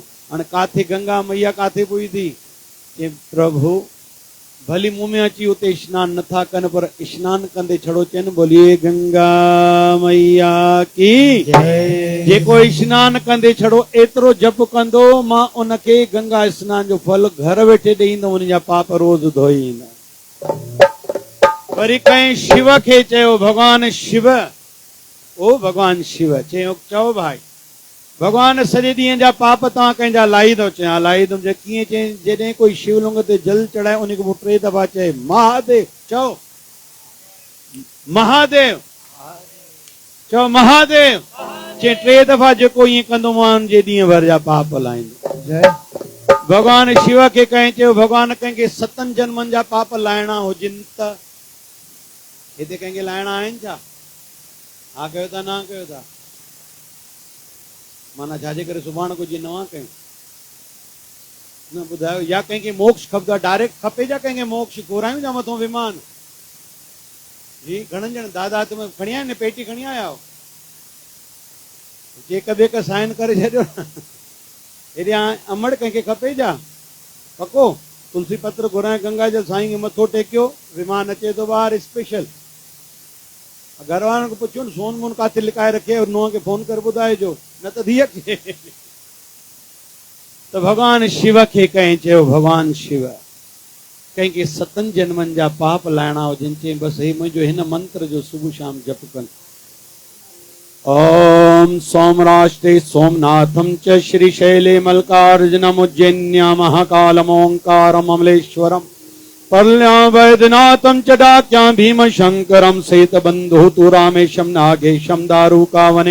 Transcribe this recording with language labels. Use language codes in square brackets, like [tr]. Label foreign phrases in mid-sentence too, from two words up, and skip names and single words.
[sd] हाणे काथे गंगा मैया काथे पुई थी? चए प्रभु भली मुंहुं में अची उते स्नान नथा कनि, पर स्नान कंदे छड़ो चइनि [hi] बोलिए गंगा मैया की [sd] जय। जेको स्नान कंदे छड़ो एतिरो जप कंदो, मां उनखे गंगा स्नान जो फल घर वेठे ॾींदुमि, उन जा पाप रोज़ धोई ईंदा। वरी कंहिं शिव खे चयो, भगवान शिव, ओ भगवान शिव, चयो भाई भगवान सॼे ॾींहं जा पाप तव्हां कंहिंजा लाही दो? चए हा लाही दुमि। कीअं? चई जॾहिं कोई शिवलिंग ते जल चढ़ाए उनखे पोइ 3 दफ़ा चए महादेव, चओ महादेव, चओ महादेव। चए 3 दफ़ा जेको ईअं कंदो मां जे ॾींहं भर जा पाप लाहींदो। जय। भगवान शिव खे कंहिं चयो, भगवान कंहिंखे 7 जन्मनि जा पाप लाहिणा हुजनि त हिते कंहिंखे लाहिणा आहिनि छा? हा कयो था, न कयो था? माना छाजे करे सुभाणे कुछ नवा कयूं? न ॿुधायो। या कंहिंखे मोक्ष खपंदो आहे डायरेक्ट खपे जा कंहिंखे मोक्ष? घुरायूं जा मथों विमान जी? घणनि ॼणनि दादा तुम खणी आया न, पेटी खणी आया हो? चेक बेक साइन करे छॾियो न। हेॾे अमड़ कंहिंखे खपे जा? पको तुलसी पत्र घुराए, गंगा जल साईं खे मथो टेकियो, विमान अचे थो ॿाहिरि स्पेशल। घर वारनि खे पुछो न सोन मोन काथे लिकाए रखे, नुंहं खे फोन करे ॿुधाइजो, न त धीअ खे। त भगवान शिव खे कंहिं चयो, भगवान शिव कंहिंखे 7 जन्मनि जा पाप लाहिणा हुजनि, चई बसि हे मुंहिंजो हिन मंत्र जो सुबुह शाम जप कनि। [sa] ओम सोमराष्ट्रे सोमनाथम च श्रीशैले मल्लिकार्जुनम उज्जैन्या महाकालम ओंकारम अमलेश्वरम पर्यां वैद्यनाथम च डाक्यां भीम शंकरम सेतबंधु तु रामेशम नागेशम दारुकावने